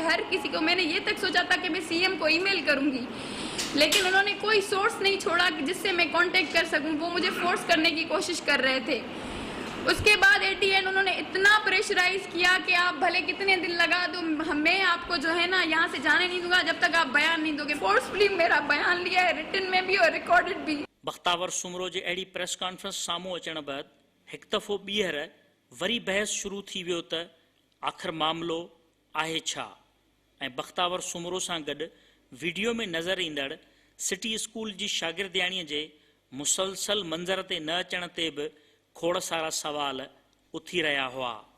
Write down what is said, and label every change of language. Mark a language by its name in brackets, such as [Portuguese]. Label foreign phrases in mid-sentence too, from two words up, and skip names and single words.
[Urdu] ہر کسی کو میں نے یہ تک سوچا تھا کہ میں سی ایم کو ای میل کروں گی, لیکن انہوں نے کوئی سورس نہیں چھوڑا جس سے میں کانٹیکٹ کر سکوں. وہ مجھے فورس کرنے کی کوشش کر رہے تھے. اس کے بعد [English] at the end [Urdu] انہوں نے اتنا پریشرائز کیا کہ آپ بھلے کتنے دن لگا دو, میں آپ کو جو ہے نا یہاں سے جانے نہیں دوں گا جب تک آپ بیان نہیں دو گے. فورسفلی میرا بیان لیا ہے, ریٹن میں بھی اور ریکارڈڈ بھی. [Sindhi] بختاور سومرو جي اهڙي [English] press conference [Sindhi] سامهون اچڻ بعد هڪ دفعو ٻيهر وري بحث شروع ٿي ويو ته آخر معاملو آهي ڇا، ۽ بختاور سومرو سان گڏ وڊيو ۾ نظر ايندڙ سٽي اسڪول جي شاگردياڻيءَ جي مسلسل منظر تي نه اچڻ تي به کوڙ سارا سوال اٿي رهيا هئا.